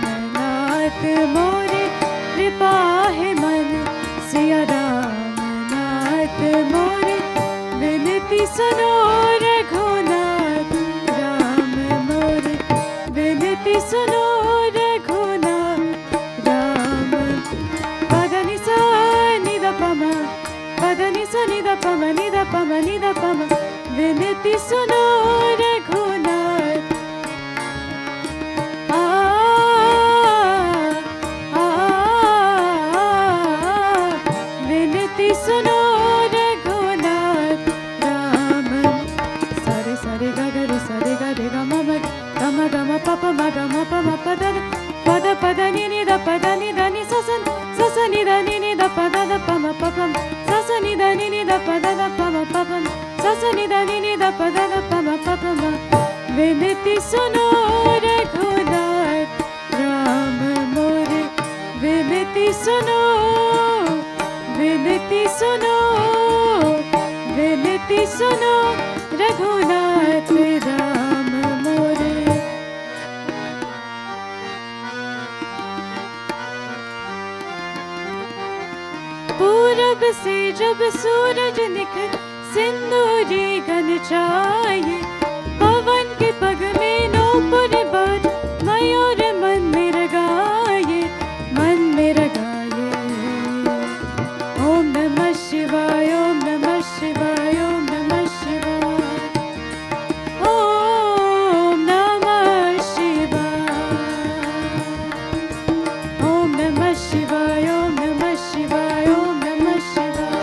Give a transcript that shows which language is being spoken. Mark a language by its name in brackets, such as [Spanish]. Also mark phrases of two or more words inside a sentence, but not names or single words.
[Hindi] नाथ मोरे, कृपा है मन सिया राम नाथ मोरे, विनती सुनो रघुनाथ राम मोरे, विनती सुनो रघुनाथ राम, पदनि सा निद पम, पदनि सा निद पम निद पम निद पम, विनती सुनो रघुनाथ, विनती सुनो रघुनाथ राम, सरे सरे ग ग रे सरे ग रे ग म म ग म प प म ग म प म प द पद पद नि नि द पद नि द नि स स नि द नि नि द पद द प म प प स स नि द नि नि द पद द प म प प स स नि द नि नि द पद द प म प प म, विनती सुनो रघुनाथ राम मोरे, विनती सुनो, विनती सुनो, विनती सुनो रघुनाथ राम मोरे। पूरब से जब सूरज निकल सिंदूरी घन छाये, पवन के पग में नूपुर बाज, मयूर मन में रगाये, मन में रगाये, [Sanskrit] ओम नमः शिवाय, ओम नमः शिवाय, ओम नमः शिवाय, ओम नमः शिवाय, ओम नमः शिवाय, ओम नमः शिवाय, ओम नमः शिवाय।